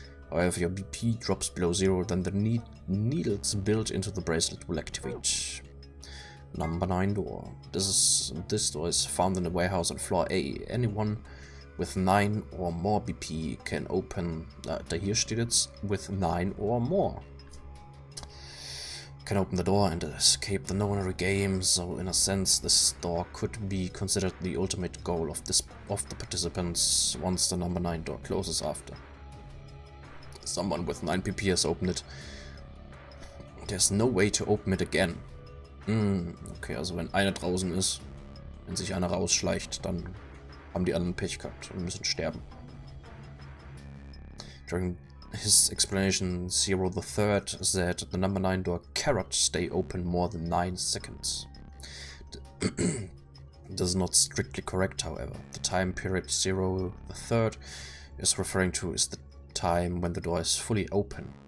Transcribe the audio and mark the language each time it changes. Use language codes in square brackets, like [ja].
[en] However, if your BP drops below 0, then the needles built into the bracelet will activate. Number 9 door. This door is found in the warehouse on floor A. Anyone with 9 or more BP can open. [de] Hier steht jetzt [en] with 9 or more. Can open the door and escape the nonary game, so in a sense this door could be considered the ultimate goal of the participants once the number 9 door closes after. Someone with 9 PP has opened it. There's no way to open it again. [de] Okay, also wenn einer draußen ist, wenn sich einer rausschleicht, dann haben die anderen Pech gehabt und müssen sterben. [en] During his explanation, Zero the Third said the number 9 door cannot stay open more than 9 seconds. This is not strictly correct, however. The time period Zero the Third is referring to is the time when the door is fully open.